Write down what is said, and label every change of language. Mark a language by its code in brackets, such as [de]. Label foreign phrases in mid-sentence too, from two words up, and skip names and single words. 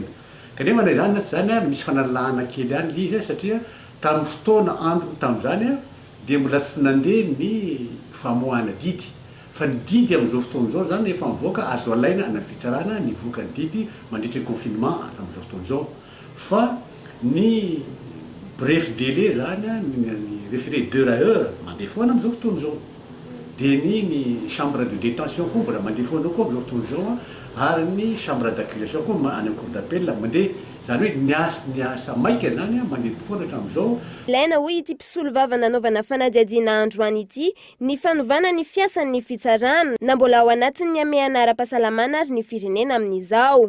[mg] Kanefa na zany misy fanalahana kely any izy satria tamin'ny fotoana andro tamin'izany dia mbola tsy nandeha ny famoahana didy. Fa ny didy amin'izao fotoana izao zany efa mivoaka azo alaina ana fitsarana ny voaka ny didy mandritra confinement amin'izao fotoana izao. Fa ny [fr] bref délai [mg] zany ny [fr] référé d'heure à heure [mg] mandeha foana amin'izao fotoana izao. Dia ny [fr] chambre de détention [mg] koa mbola mandeha foana koa amin'izao fotoana izao ary ny [fr] chambre d'accusation [mg] koa any amin'ny [fr] cour d'appel [mg] mandeha zany hoe niasa maika zany mandeha tokoa hatramin'izao. Ilaina hoy ity mpisolo vava nanaovana fanadiadiana androany ity ny fanovana ny fiasan'ny fitsarana na mbola ao anatin'ny amehana ara-pahasalamana ary ny firenena amin'izao.